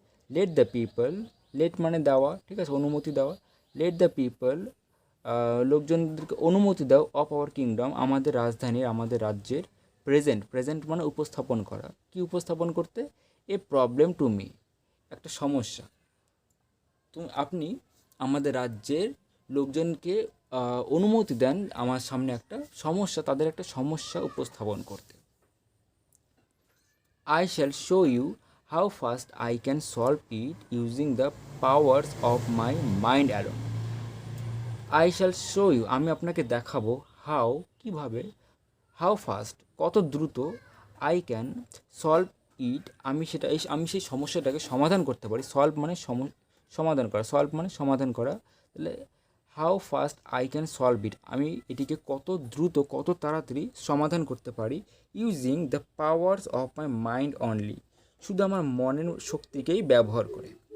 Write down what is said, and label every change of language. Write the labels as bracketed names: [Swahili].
[English] let the people, [Bangla] late মানে দেওয়া, ঠিক আছে, অনুমতি দেওয়া, লেট দ্য পিপল লোকজনদেরকে অনুমতি দাও, [English] of our kingdom [Bangla] আমাদের রাজধানীর, আমাদের রাজ্যের, প্রেজেন্ট, প্রেজেন্ট মানে উপস্থাপন করা, কি উপস্থাপন করতে, [English] a problem to me, [Bangla] একটা সমস্যা, আপনি আমাদের রাজ্যের লোকজনকে অনুমতি দেন আমার সামনে একটা সমস্যা, তাদের একটা সমস্যা উপস্থাপন করতে। [English] I shall show you how fast I can solve it using the powers of my mind alone. I shall show you, [Bangla] আমি আপনাকে দেখাবো, হাউ কিভাবে, হাউ ফাস্ট কত দ্রুত, আই ক্যান সলভ ইট আমি সেই সমস্যাটাকে সমাধান করতে পারি, সলভ মানে সমাধান করা, সলভ মানে সমাধান করা, তাহলে [English] how fast I can solve it, [Bangla] আমি এটিকে কত দ্রুত কত তাড়াতাড়ি সমাধান করতে পারি, [English] using the powers of my mind only, [Bangla] শুধু আমার মনের শক্তিকেই ব্যবহার করে।